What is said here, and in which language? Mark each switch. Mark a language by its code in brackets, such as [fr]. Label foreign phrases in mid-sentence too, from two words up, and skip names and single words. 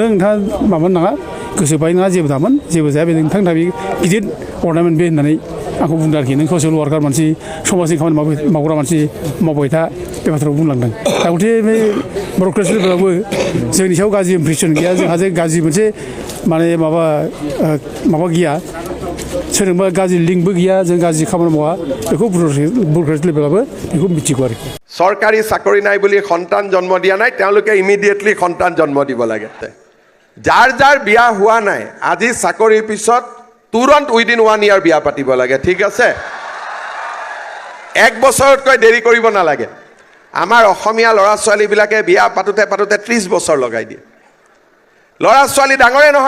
[brx] नोंथाङा माबानो नाङा गोसोबाय नङा जेबो दामोन जेबो जाया बे नोंथांनि थाखाय गिदिर अरनामेन्ट बे होननानै आंखौ बुंदों आरोखि नों [en] social worker [brx] मानसि समाजनि खामानि मावग्रा मानसि मावबाय था बे बाथ्राखौ बुंलांदों दा गथे बे [en] brokerage level [brx] जोंनि सायाव गाज्रि इमप्रेसन गैया जोंहा जे गाज्रि मोनसे माने माबा गैया सोरजोंबा गाज्रि लिंकबो गैया जों गाज्रि खामानि मावा बेखौ [en] brokerage level [brx] बेखौ मिथिगौ आरोखि [as] চৰকাৰী চাকৰি নাই বুলি সন্তান জন্ম দিয়া নাই তেওঁলোকে ইমিডিয়েটলি সন্তান জন্ম দিব লাগে যাৰ যাৰ বিয়া হোৱা নাই আজি চাকৰিৰ পিছত তুৰন্ত [en] within 1 year [as] বিয়া পাতিব লাগে ঠিক আছে এক বছৰতকৈ দেৰি কৰিব নালাগে আমাৰ অসমীয়া ল'ৰা ছোৱালীবিলাকে বিয়া পাতোতে 30 বছৰ লগাই দিয়ে ল'ৰা ছোৱালী ডাঙৰে নহয়